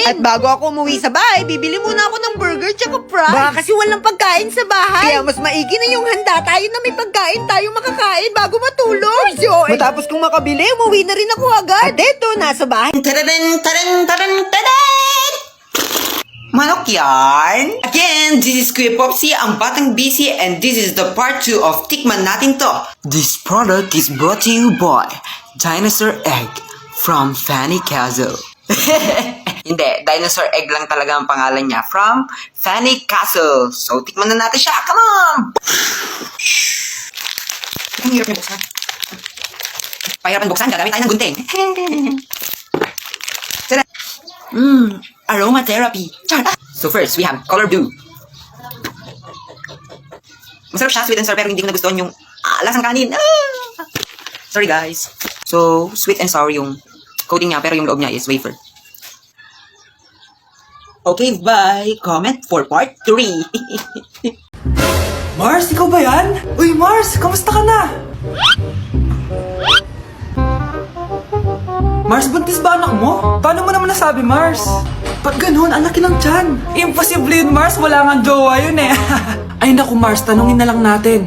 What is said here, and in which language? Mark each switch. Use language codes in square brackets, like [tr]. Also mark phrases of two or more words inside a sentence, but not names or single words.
[tl] At bago ako umuwi sa bahay, bibili muna ako ng burger tsaka fries. Baka kasi walang pagkain sa bahay. Kaya mas maigi na yung handa tayo na may pagkain tayo makakain bago matulog. So, matapos kong makabili, umuwi na rin ako agad. At eto, nasa bahay. Manok yarn! [en] Again, this is Kuya Popsy, ang Batang Busy, and this is the part 2 of Tikman Natin To. This product is brought to you by Dinosaur Egg from Fanny Castle. [tl] Hindi, Dinosaur Egg lang talaga ang pangalan niya from Fanny Castle. So, tikman na natin siya. [en] Come on! [tl] Ang hirap niya buksan. Pahirapan buksan, gagamit tayo ng gunting. Tara! Aromatherapy. [en] So first, we have color blue. [tl] Masarap siya, [en] sweet and sour, [tl] pero hindi ko nagustuhan yung lasang kanin. [en] Sorry guys. [tl] So, [en] sweet and sour [tl] yung coating niya, pero yung loob niya is wafer. [en] Okay, bye. Comment for part 3. [tl] Mars, ikaw ba yan? Uy, Mars, kamusta ka na? Mars, buntis ba anak mo? Paano mo naman nasabi, Mars? Pag ganun, ang laki ng tiyan. Imposible yun, Mars. Wala nga jowa yun eh. Ay naku, Mars, tanungin na lang natin.